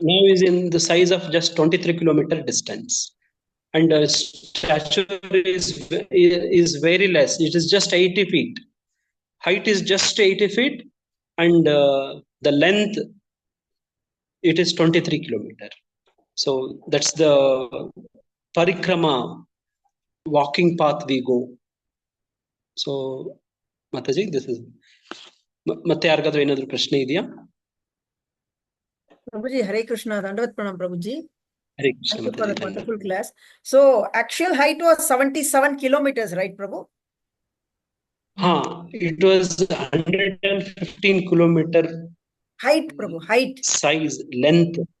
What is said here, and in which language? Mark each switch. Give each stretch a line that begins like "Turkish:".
English: Now is in the size of just 23 kilometer distance, and stature is very less. It is just 80 feet. Height is just 80 feet, and the length, it is 23 kilometer. So that's the parikrama walking path we go. So Mataji, this is
Kannada: ಮತ್ತೆ ಯಾರಿಗಾದ್ರೂ ಏನಾದ್ರು ಪ್ರಶ್ನೆ ಇದೆಯಾ?
English: Prabhuji, Hare Krishna, Dandavat Pranam Prabhuji. Hare Krishna. Thank you for that wonderful class. So actual height was 77 kilometers, right, Prabhu? It was 115 kilometer height, Prabhu, height. Size, length.